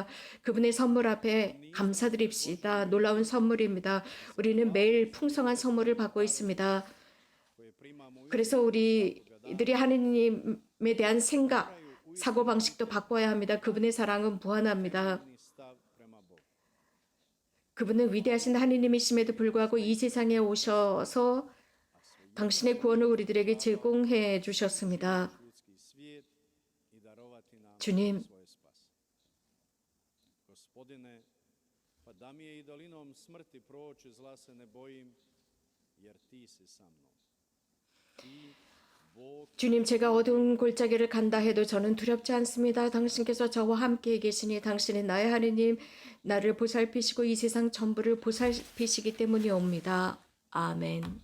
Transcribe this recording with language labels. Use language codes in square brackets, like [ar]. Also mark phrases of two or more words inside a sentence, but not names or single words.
[ko] 그분의 선물 앞에 감사드립시다. 놀라운 선물입니다. 우리는 매일 풍성한 선물을 받고 있습니다. 그래서 우리들이 하느님에 대한 생각, 사고방식도 바꿔야 합니다. 그분의 사랑은 무한합니다. [hr] stav prema Bogu. [ko] 그분은 위대하신 하느님이심에도 불구하고 이 세상에 오셔서 당신의 구원을 우리들에게 제공해 주셨습니다. [hr] Ljudski svijet i darovati nam [ko] 주님, [hr] svoj spas. Gospodine, pa da mi je i dolinom smrti proći, zla se ne bojim, jer ti si sa mnom. Ti, Bog, [ko] 주님, 제가 어두운 골짜기를 간다 해도 저는 두렵지 않습니다. 당신께서 저와 함께 계시니 당신은 나의 하느님, 나를 보살피시고 이 세상 전부를 보살피시기 때문이옵니다. 아멘.